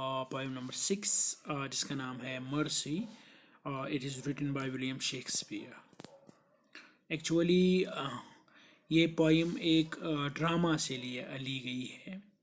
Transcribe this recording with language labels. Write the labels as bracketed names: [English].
[English] Poem number 6, [Hindi] जिसका नाम है [English] Mercy. It is written by William Shakespeare. [Hindi] Actually, ये poem एक ड्रामा से ली गई है.